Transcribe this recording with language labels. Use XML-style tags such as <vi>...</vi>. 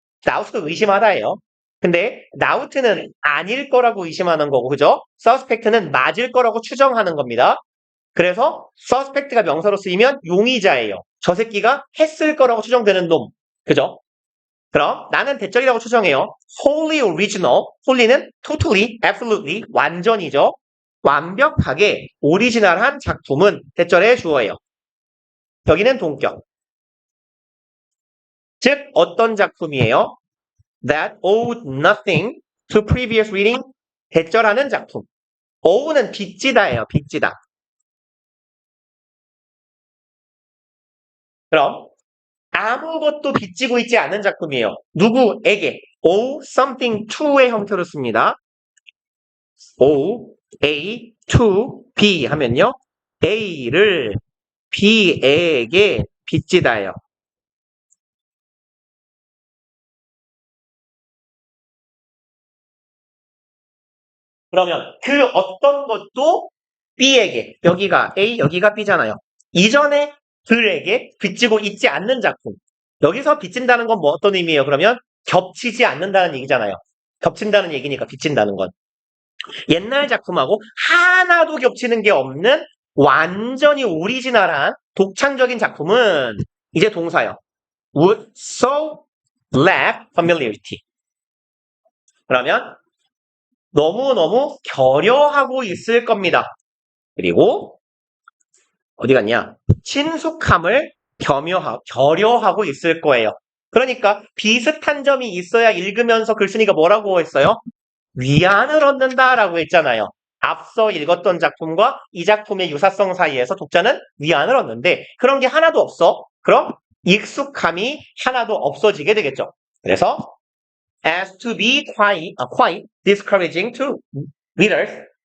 <ko>doubt도 의심하다예요. 근데 doubt는 아닐 거라고 의심하는 거고, 그죠? suspect는 맞을 거라고 추정하는 겁니다. 그래서 suspect가 명사로 쓰이면 용의자예요. 저 새끼가 했을 거라고 추정되는 놈. 그죠? 그럼 나는 대절이라고 추정해요.</ko> <en>wholly original. wholly는 totally, absolutely, 완전이죠.</en> <ko>완벽하게 오리지널한 작품은 대절의 주어예요. 여기는 동격. 즉 어떤 작품이에요?</ko> <en>That owed nothing to previous reading.</en> <ko>대절하는 작품. ow는 빚지다예요. 빚지다. 그럼 아무것도 빚지고 있지 않은 작품이에요. 누구에게?</ko> <en>owe something to</en> <ko>의 형태로 씁니다.</ko> <en>owe A to B 하면요.</en> <ko>A를 B에게 빚지다예요. 그러면 그 어떤 것도 B에게, 여기가 A, 여기가 B잖아요. 이전에 들에게 빚지고 있지 않는 작품. 여기서 빚진다는 건 뭐 어떤 의미예요? 그러면 겹치지 않는다는 얘기잖아요. 겹친다는 얘기니까 빚진다는 건. 옛날 작품하고 하나도 겹치는 게 없는 완전히 오리지널한 독창적인 작품은 이제 동사요.</ko> <en>would so lack familiarity.</en> <ko>그러면 너무너무 결여하고 있을 겁니다. 그리고 어디 갔냐? 친숙함을 결여하고 있을 거예요. 그러니까 비슷한 점이 있어야 읽으면서 글쓴이가 뭐라고 했어요? 위안을 얻는다라고 했잖아요. 앞서 읽었던 작품과 이 작품의 유사성 사이에서 독자는 위안을 얻는데 그런 게 하나도 없어. 그럼 익숙함이 하나도 없어지게 되겠죠. 그래서</ko> <en>as to be quite discouraging to readers.</en>